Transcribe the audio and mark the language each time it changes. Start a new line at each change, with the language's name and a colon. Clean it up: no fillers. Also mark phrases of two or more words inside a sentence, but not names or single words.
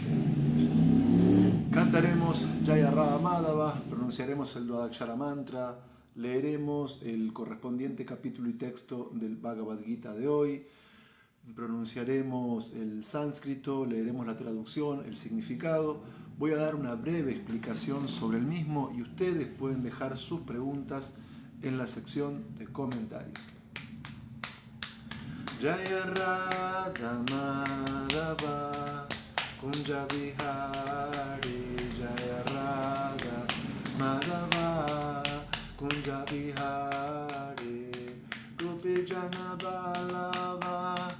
Spanish: Cantaremos Jaya Radha Madhava, pronunciaremos el Dwadakshara Mantra, leeremos el correspondiente capítulo y texto del Bhagavad Gita de hoy, pronunciaremos el sánscrito, leeremos la traducción, el significado. Voy a dar una breve explicación sobre el mismo y ustedes pueden dejar sus preguntas en la sección de comentarios.
Sanskrit: Jaya Radha Madhava Kunja Vihari Jaya Radha Madhava Kunja Vihari Gopi Jana Balava